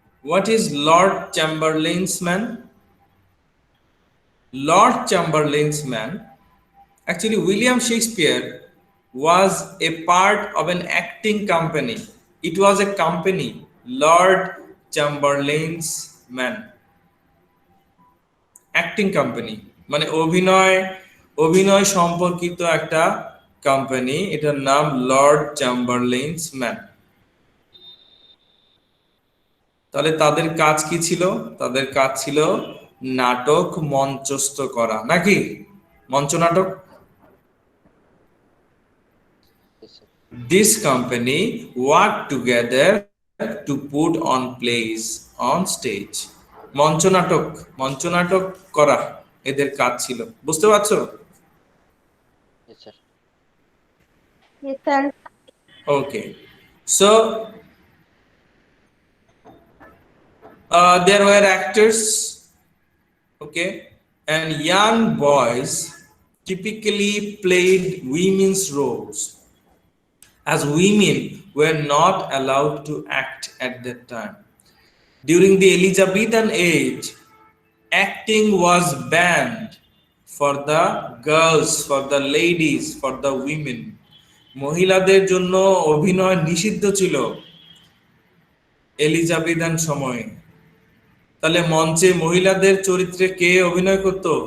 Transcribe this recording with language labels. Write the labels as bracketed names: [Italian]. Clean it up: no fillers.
[English] What is Lord Chamberlain's man? Lord Chamberlain's man. Actually, William Shakespeare was a part of an acting company. It was a company, Lord Chamberlain's man. Acting company, [Bangla] মানে অভিনয় সম্পর্কিত একটা company, এটার নাম Lord চ্যাম্বারলেইনস man. তাহলে তাদের কাজ কি ছিল? তাদের কাজ ছিল নাটক মঞ্চস্থ করা, নাকি মঞ্চ নাটক? [English] This company worked together to put on plays on stage. [Bangla] মঞ্চ নাটক করা এদের কাজ ছিল, বুঝতে পারছো? [English] Yes, sir. Yes, sir. Okay, so there were actors, okay, and young boys typically played women's roles, as women were not allowed to act at that time. During the Elizabethan age, acting was banned for the girls, for the ladies, for the women. [Bangla] মহিলাদের জন্য অভিনয় নিষিদ্ধ ছিল Elizabethan সময়ে। তাহলে মঞ্চে মহিলাদের চরিত্রে কে অভিনয় করত?